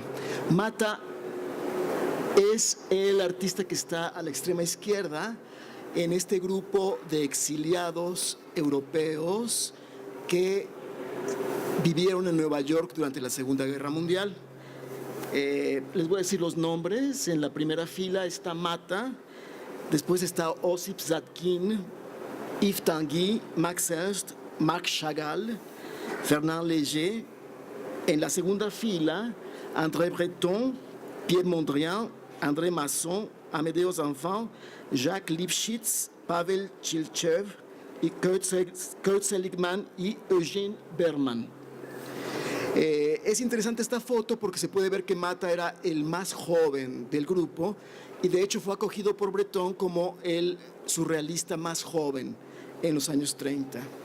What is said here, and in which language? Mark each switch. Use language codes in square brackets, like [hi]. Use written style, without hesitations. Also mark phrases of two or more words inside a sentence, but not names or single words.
[es] Mata es el artista que está a la extrema izquierda en este grupo de exiliados europeos que vivieron en Nueva York durante la Segunda Guerra Mundial. Les voy a decir los nombres. En la primera fila está Mata, después está Ossip Zadkine, Yves Tanguy, Max Ernst, Marc Chagall, Fernand Léger. En la segunda fila, André Breton, Pierre Mondrian, André Masson, Amédéeus Enfant, Jacques Lipchitz, Pavel Tchilchev, y Kurt Seligman y Eugene Berman. Es interesante esta foto porque se puede ver que Mata era el más joven del grupo y de hecho fue acogido por Breton como el surrealista más joven en los años 30.